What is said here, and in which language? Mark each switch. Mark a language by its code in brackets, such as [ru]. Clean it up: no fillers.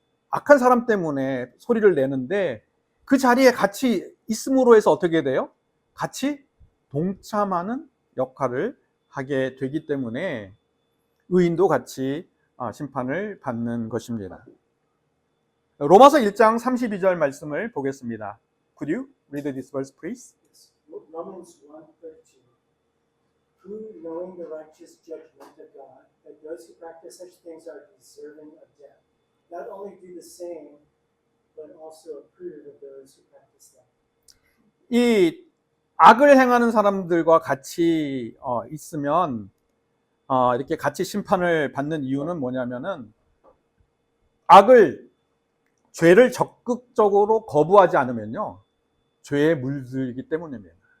[ko] 악한 사람 때문에 소리를 내는데 그 자리에 같이 있음으로 해서 어떻게 돼요? 같이 동참하는 역할을 하게 되기 때문에 의인도 같이 심판을 받는 것입니다. 로마서 1장 32절 말씀을 보겠습니다. [en] Could you read this verse, please? Romans 1:32. Who, knowing the righteous judgment of God, that those who practice such things are deserving of death, not only do the same, but also approve of those who practice them. [ko] 이 악을 행하는 사람들과 같이 있으면 이렇게 같이 심판을 받는 이유는 뭐냐면은 죄를 적극적으로 거부하지 않으면요 죄에 물들기 때문입니다.